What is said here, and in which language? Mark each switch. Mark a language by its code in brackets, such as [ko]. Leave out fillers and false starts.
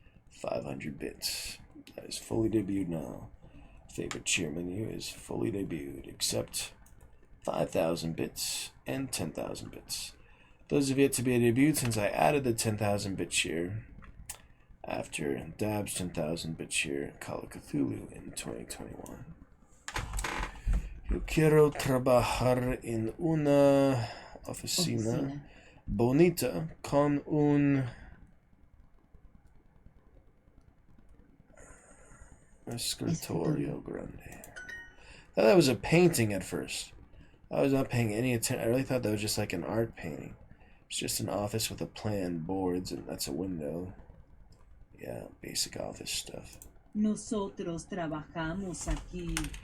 [en] 500 bits. That is fully debuted now. Favorite cheer menu is fully debuted, except 5,000 bits and 10,000 bits. Those have yet to be debuted since I added the 10,000 bit cheer after Dab's 10,000 bit cheer Call of Cthulhu in 2021. [es] Yo quiero trabajar en una oficina bonita con un escritorio grande. [en] I thought that was a painting at first. I was not paying any attention. I really thought that was just like an art painting. It's just an office with a plan, boards, and that's a window. Yeah, basic office stuff. [es] Nosotros trabajamos aquí.